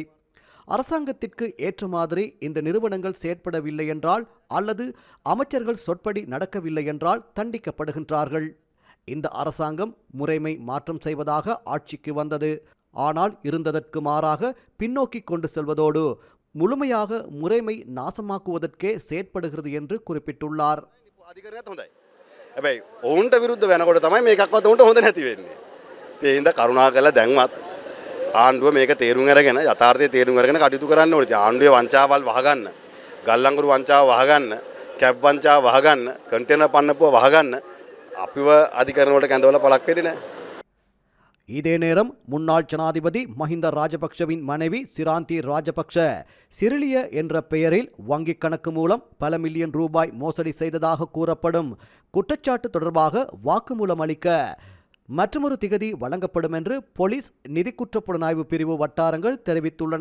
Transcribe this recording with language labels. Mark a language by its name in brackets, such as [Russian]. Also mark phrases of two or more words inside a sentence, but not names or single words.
[Tamil] அரசாங்கத்திற்கு ஏற்ற மாதிரி இந்த நிறுவனங்கள் செயற்படவில்லை என்றால் அல்லது அமைச்சர்கள் சொற்படி நடக்கவில்லை என்றால் தண்டிக்கப்படுகின்றார்கள். இந்த அரசாங்கம் முறைமை மாற்றம் செய்வதாக ஆட்சிக்கு வந்தது. ஆனால் இருந்ததற்கு மாறாக பின்னோக்கி கொண்டு செல்வதோடு முழுமையாக முறைமை நாசமாக்குவதற்கே செயற்படுகிறது என்று குறிப்பிட்டுள்ளார். [Sinhala] ඔවුන්ට විරුද්ධ වෙනකොට තමයි මේකක්වත් උන්ට හොඳ නැති වෙන්නේ. ඒ හින්දා කරුණාකරලා දැන්වත් ආණ්ඩුව මේක තේරුම් අරගෙන යථාර්ථය තේරුම් අරගෙන කටයුතු කරන්න ඕනේ. ආණ්ඩුවේ වංචාවල් වහගන්න, ගල්ලංගුරු වංචාව වහගන්න, කැබ් වංචාව වහගන්න, කන්ටේනර් පන්නපුව වහගන්න අපිව අධිකරණ වලට කැඳවලා පළක් වෙන්නේ නැහැ. [Tamil] இதே நேரம் முன்னாள் ஜனாதிபதி மஹிந்த ராஜபக்ஷவின் மனைவி சிராந்தி ராஜபக்ஷ சிறிலிய என்ற பெயரில் வங்கிக் கணக்கு மூலம் பல மில்லியன் ரூபாய் மோசடி செய்ததாக கூறப்படும் குற்றச்சாட்டு தொடர்பாக வாக்குமூலம் அளிக்க மற்றொரு திகதி வழங்கப்படும் என்று போலீஸ் நிதி குற்றப்புலனாய்வு பிரிவு வட்டாரங்கள் தெரிவித்துள்ளன.